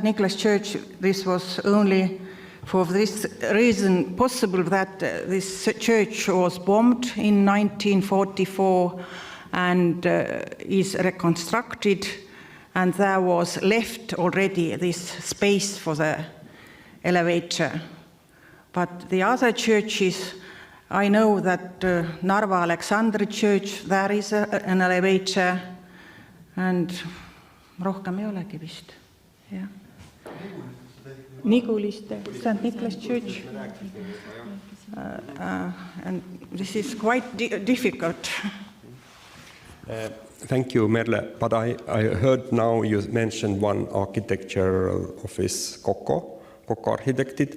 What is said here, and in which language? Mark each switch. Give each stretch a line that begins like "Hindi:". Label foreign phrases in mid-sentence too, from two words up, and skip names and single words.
English: Nicholas Church, this was only for this reason possible that this church was bombed in 1944 and is reconstructed, and there was left already this space for the elevator. But the other churches, I know that Narva Alexandri Church, there is an elevator, and
Estonian: rohkem ei olegi vist, jah.
English: Niguliste, St. Nicholas Church. And this is quite difficult. Thank you, Merle. But I heard now you mentioned one architectural office, Coco Architected.